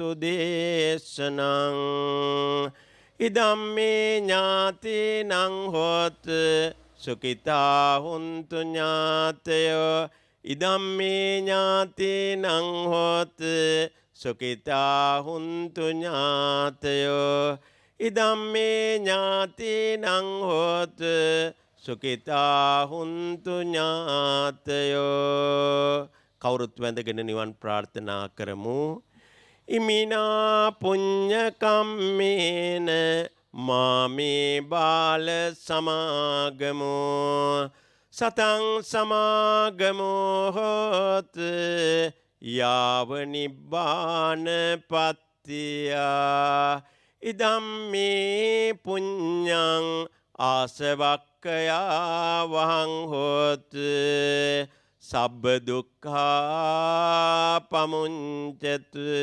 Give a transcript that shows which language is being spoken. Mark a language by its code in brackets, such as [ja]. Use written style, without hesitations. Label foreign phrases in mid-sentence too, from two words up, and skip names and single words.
[pi] දේශනං ඉදම්මේ ඥාතිනං හෝත සුඛිතා හුන්තු ඥාතයෝ ඉදම්මේ ඥාතිනං හෝත සුඛිතා හුන්තු ඥාතයෝ ඉදම්මේ ඥාතිනං හෝත සුඛිතා හුන්තු ඥාතයෝ [si] කවුරුත් වැඳගෙන නිවන් ප්‍රාර්ථනා කරමු. [pi] ඉමිනා පුඤ්ඤ කම්මේන මාමේ බාල සමාගමෝ සතං සමාගමෝ හෝත යාව නිබ්බාන පත්තියා ඉදම්මේ පුඤ්ඤං ආසවක්ඛයා වහං හෝත සබ්බ දුක්ඛා පමුඤ්චතු.